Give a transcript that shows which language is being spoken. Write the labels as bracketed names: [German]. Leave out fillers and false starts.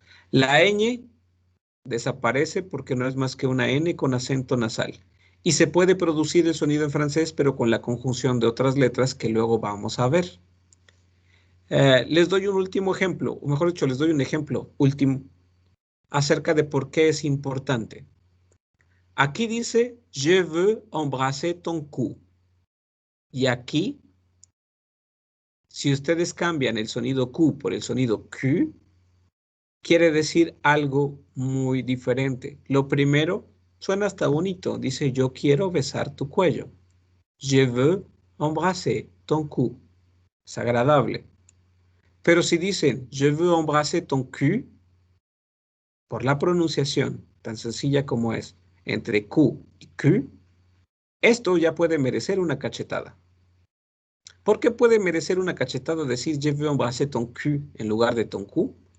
[Spanish] La ñ desaparece porque no es más que una N con acento nasal. Y se puede producir el sonido en francés, pero con la conjunción de otras letras que luego vamos a ver. Les doy un último ejemplo, o mejor dicho, les doy un ejemplo último acerca de por qué es importante. [French] Aquí dice, je veux embrasser ton cou. [Spanish] Y aquí, si ustedes cambian el sonido Q por el sonido Q, quiere decir algo muy diferente. Lo primero, suena hasta bonito. Dice, yo quiero besar tu cuello. [French] Je veux embrasser ton cou. [Spanish] Es agradable. Pero si dicen, [French] je veux embrasser ton cul, [Spanish] por la pronunciación tan sencilla como es, entre Q y Q, esto ya puede merecer una cachetada. ¿Por qué puede merecer una cachetada decir [French] je veux embrasser ton cul [Spanish] en lugar de [French] ton cou?